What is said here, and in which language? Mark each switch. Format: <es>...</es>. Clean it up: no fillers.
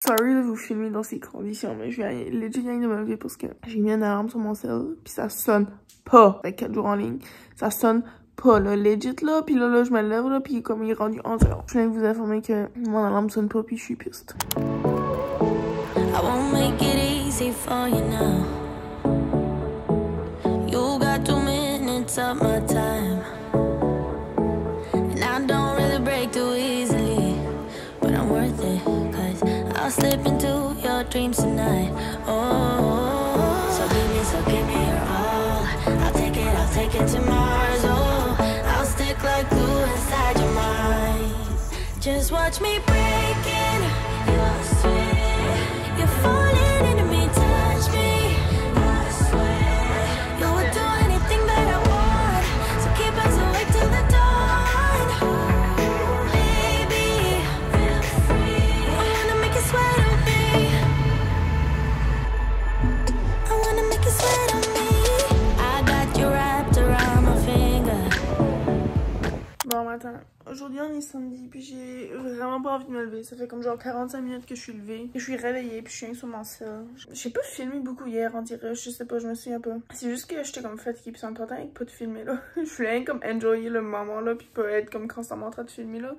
<fr>Sorry de vous filmer dans ces conditions, mais je viens legit de me lever parce que j'ai mis une alarme sur mon cell, puis ça sonne pas. Avec 4 jours en ligne, ça sonne pas, là, legit, là. Puis là, je me lève, là, puis comme il est rendu 11h. Je viens de vous informer que mon alarme sonne pas, puis je suis piste.</fr> <en>I won't make it easy for you now. You got 2 minutes of my time. And I don't really break too easily, but I'm worth it, 'cause I'll slip into your dreams tonight. Oh, so give me your all. I'll take it to Mars. Oh, I'll stick like glue inside your mind. Just watch me breaking your sweat. You're falling into me, touch me. I swear you would do anything that I want. So keep us awake till the dawn. Baby, feel free. I wanna make you sweat on me. I wanna make you sweat on me. I got you wrapped around my finger.</en> <fr>Bon, attends. Aujourd'hui, on est samedi, puis j'ai vraiment pas envie de me lever. Ça fait comme genre 45 minutes que je suis levée. Et je suis réveillée, puis je suis rien sur mon cell. J'ai pas filmé beaucoup hier, on dirait. Je sais pas, je me souviens pas. C'est juste que j'étais comme fatiguée, puis c'est important avec pas de filmer, là. Je voulais rien comme enjoyer le moment, là, puis pas être comme constamment en train de filmer, là.</fr>